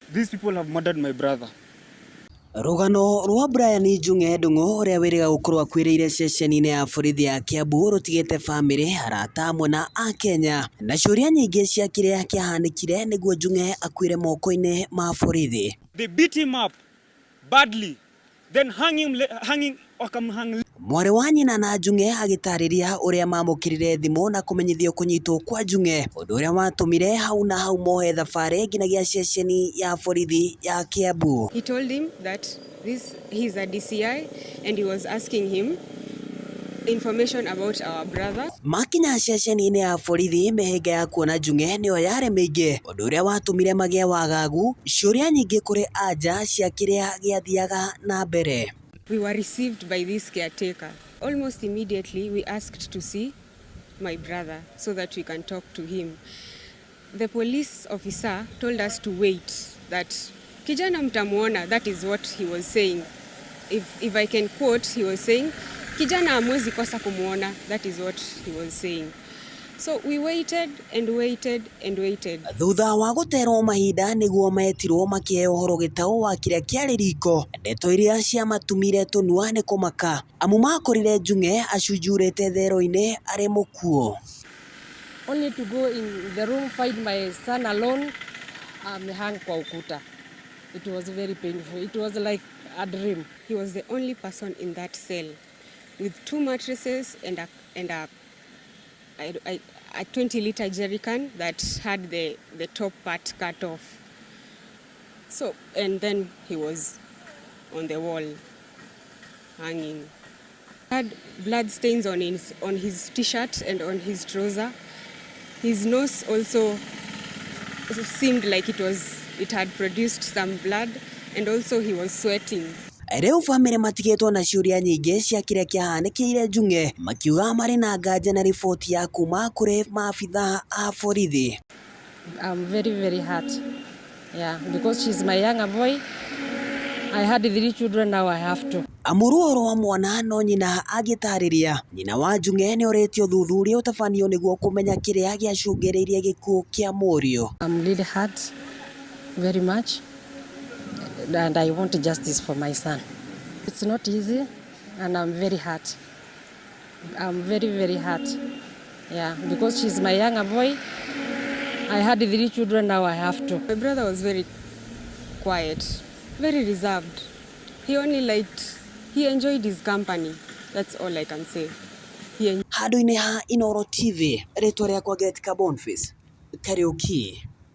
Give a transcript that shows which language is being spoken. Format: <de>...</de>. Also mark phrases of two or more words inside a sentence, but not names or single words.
<en>These people have murdered my brother.</en> <ki>Rugano rwa Brian Njung'e Ndung'u uria wiriga gukorwo akwiriire ceceni-ini ya borithi ya Kiambu rutigite family arata amwe na Akenya na ciuria nyingi cia kiria kiahanikire niguo Njung'e akuire moko-ini ma borithi.</ki> <en>They beat him up badly, then hanging.</en> <ki>Mwari wa nyina na Njung'e agitariria uria mamukirire thimu na kumenyithio kunyitwo kwa Njung'e, undu uria watumire hau na hau mohe thabari nginagia ceceni ya borithi ya Kiambu.</ki> <en>He told him that he's a DCI and he was asking him information about our brother.</en> <ki>Makinya ceceni-ini ya borithi mihinga ya kuona Njung'e niyo yari miingi, undu uria watumire magie wagagu, ciuria nyingi kuri anja cia kiria giathiaga na mbere.</ki> <en>We were received by this caretaker. Almost immediately we asked to see my brother so that we can talk to him. The police officer told us to wait, that</en> <sw>kijana mtamuona,</sw> <en>that is what he was saying. If I can quote, he was saying,</en> <sw>kijana hamwezi kosa kumuona,</sw> <en>that is what he was saying. So we waited and waited and waited.</en> <ki>Thutha wa guterwo mahinda niguo metirwo makiheo horo gitau wa kiria kiari riko, ndeto iria cia matumire tunua ni kumaka amu makorire Njung'e acunjurite thero-ini ari mukuo.</ki> <en>Only to go in the room, find my son alone, hang</en> <sw>kwa ukuta.</sw> <en>It was very painful. It was like a dream. He was the only person in that cell with 2 mattresses and a 20-liter jerrycan that had the top part cut off. So, and then he was on the wall, hanging. Had blood stains on his t-shirt and on his trouser. His nose also seemed like it had produced some blood, and also he was sweating.</en> <ki>Riu family matigitwo na ciuria nyingi cia kiria kiahanikire Njung'e, makiuga mari na nganja na riboti ya kuma kuri maabitha a borithi.</ki> <en>I'm very, very hurt. Yeah, because she's my younger boy. I had 3 children, now I have 2.</en> <ki>Amuruo rwa mwana no nyina agitariria nyina wa Njung'e ni oretio thuthuria utafanio niguo kumenya kiria giacungiriirie gikuo kia murio.</ki> <en>I'm really hurt very much. And I want justice for my son. It's not easy, and I'm very hurt. I'm very, very hurt. Yeah, because she's my younger boy. I had 3 children, now I have 2. My brother was very quiet, very reserved. He enjoyed his company. That's all I can say.</en> <ki>Handu-ini ha Inooro TV, ritwa riakwa Getka Boniface, Kariuki.</ki>